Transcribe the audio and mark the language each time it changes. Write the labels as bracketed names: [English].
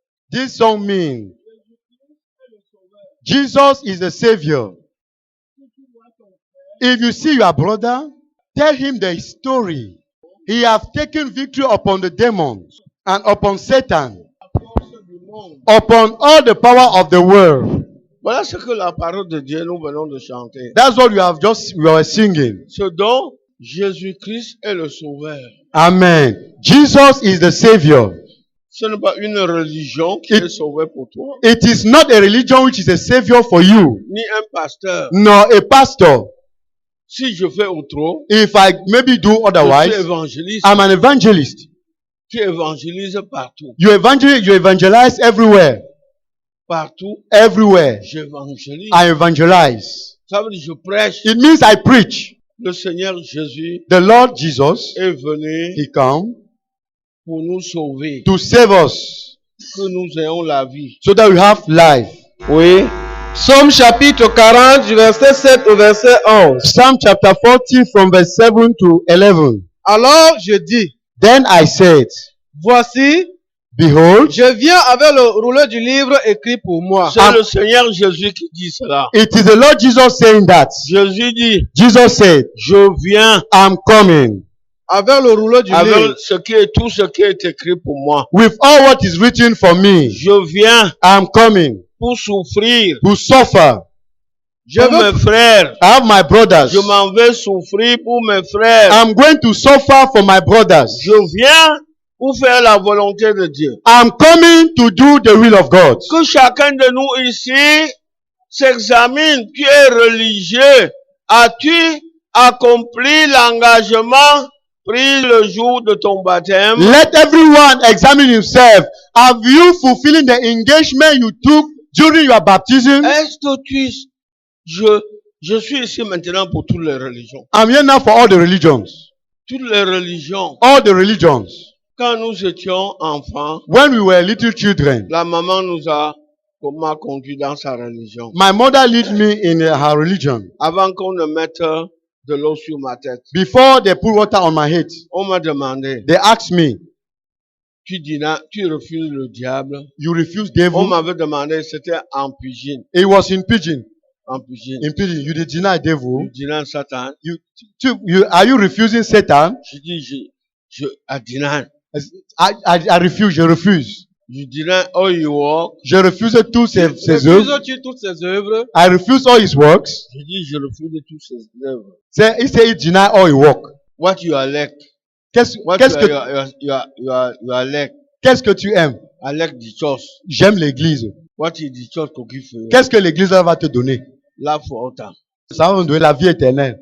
[English] This song means Jesus is the Savior. If you see your brother, tell him the story. He has taken victory upon the demons and upon Satan, upon all the power of the world. [French] Voilà ce que la parole de Dieu nous venons de chanter. [English] That's what we were singing. [French] Ce dont Jésus-Christ est le sauveur. [English] Amen. Jesus is the Savior. [French] Ce n'est pas une religion qui est sauvée pour toi, [English] It is not a religion which is a Savior for you, [French] ni un pasteur. [English] nor a pastor. [French] Si je fais autre, [English] If I maybe do [French] je suis [English] otherwise, [French] évangéliste. [English] I'm an evangelist. [French] Tu évangélises partout. [English] You evangelize everywhere. [French] Partout, [English] Everywhere. [French] j'évangélise. [English] I evangelize. [French] Ça veut dire je prêche. [English] It means I preach. [French] Le Seigneur Jésus [English] The Lord Jesus, [French] est venu [English] He come [French] pour nous sauver, [English] to save us [French] que nous ayons la vie. [English] so that we have life. [French] Oui. Psaume chapitre 40 du verset 7 au verset 11. [English] Psalm chapter 40 from verse 7 to 11. [French] Alors je dis, [English] Then I said, [French] voici, [English] behold, [French] je viens avec le rouleau du livre écrit pour moi. C'est le Seigneur Jésus qui dit cela. [English] it is the Lord Jesus saying that. [French] Jésus dit, [English] Jesus said, [French] je viens [English] I'm coming [French] Avec le rouleau du livre. avec tout ce qui est écrit pour moi. [English] with all what is written for me. [French] Je viens [English] I'm coming [French] pour souffrir [English] to suffer. [French] Je pour veux, mes frères. [English] I have my brothers. [French] Je m'en vais souffrir pour mes frères. [English] I'm going to suffer for my brothers. [French] Je viens pour faire la volonté de Dieu. [English] I'm coming to do the will of God. [French] Que chacun de nous ici s'examine. Tu es religieux. As-tu accompli l'engagement pris le jour de ton baptême? [English] Let everyone examine himself. Have you fulfilling the engagement you took during your baptism? [French] Est-ce que je suis ici maintenant pour toutes les religions. [English] I'm here now for all the religions. [French] Toutes les religions. [English] All the religions. [French] Quand nous étions enfants, [English] When we were little children, [French] la maman m'a conduit dans sa religion. [English] my mother led me in her religion. [French] Avant qu'on ne mette de l'eau sur ma tête, [English] Before they put water on my head, [French] on m'a demandé, [English] they asked me, [French] tu refuses le diable? [English] you refuse [French] On [English] devil? [French] m'avait demandé, c'était en pidgin. [English] It was in pidgin. [French] en pidgin. [English] In pidgin, you deny devil. [French] Je [English] deny Satan. Are you refusing Satan? [French] Je dis, [English] I deny. I refuse, [French] je refuse. Je [English] deny all your work. [French] Je refuse tous ses œuvres. Refuses-tu toutes ses œuvres? [English] I refuse all his works. [French] Je dis, je refuse toutes ses œuvres. [English] He said he deny all his work. What you are like. What [French] Qu'est-ce [English] you are like. [French] Qu'est-ce que tu aimes? [English] I like the church. [French] J'aime l'église. [English] What is the church to give for you? [French] Qu'est-ce que l'église va te donner? [English] Life for all time. [French] Ça va me donner la vie éternelle.